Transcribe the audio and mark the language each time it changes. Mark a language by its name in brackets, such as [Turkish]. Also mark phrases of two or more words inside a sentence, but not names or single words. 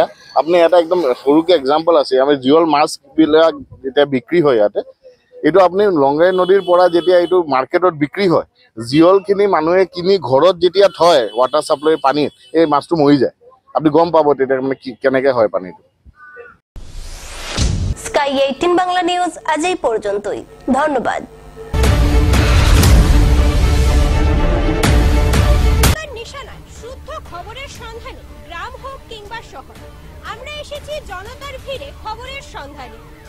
[Assamese] আপুনি এটা একদম সৰুকৈ এক্সাম্পল আছে, আমি জিঅ'ল মাছবিলাক যেতিয়া বিক্ৰী হয় ইয়াতে, এইটো আপুনি লংগাই নদীৰ পৰা যেতিয়া এইটো মাৰ্কেটত বিক্ৰী হয়, জিঅ'লখিনি মানুহে কিনি ঘৰত যেতিয়া থয় [English] water supplyৰ [Assamese] পানীত এই মাছটো মৰি যায়। আপনি গম পাব তেতিয়া মানে কেনেকৈ হয় পানীটো। [Bangla] স্কাই 18 বাংলা নিউজ আজ এই পর্যন্তই। ধন্যবাদ। নিশানায় শুদ্ধ খবরের সন্ধানে গ্রাম হোক কিংবা শহর, আমরা এসেছি জনতার ভিড়ে খবরের সন্ধানে।